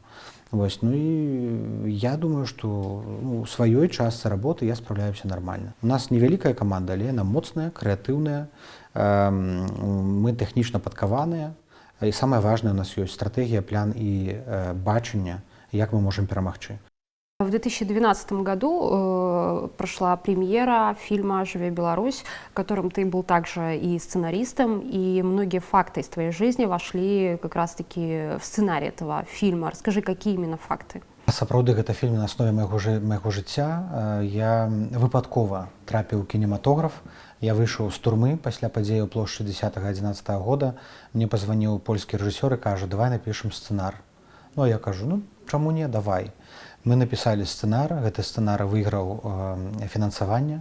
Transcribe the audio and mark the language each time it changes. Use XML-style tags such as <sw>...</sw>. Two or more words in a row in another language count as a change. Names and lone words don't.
<be>Вось, ну і я думаю, што у сваёй частцы работы я спраўляюся нармальна. У нас невялікая каманда, але яна моцная, крэатыўная, мы тэхнічна падкаваныя, і самае важнае, у нас ёсць стратэгія, план і бачанне, як мы можам перамагчы.</be> <ru>В 2012 году прошла премьера фильма «Живе Беларусь», в котором ты был также и сценаристом, и многие факты из твоей жизни вошли как раз-таки в сценарий этого фильма. Расскажи, какие именно факты?</ru> <be>Сапраўды, гэта фільм на аснове майго жыцця. Я выпадкова трапіў у кінематограф. Я выйшаў з турмы пасля падзеяў плошчы 10-11 года. Мне пазваніў польскі рэжысёр і кажа: давай напішам сцэнар. Ну, а я кажу: ну, чаму не, давай. Мы напісалі сцэнар, гэты сцэнар выйграў фінансаванне.</be>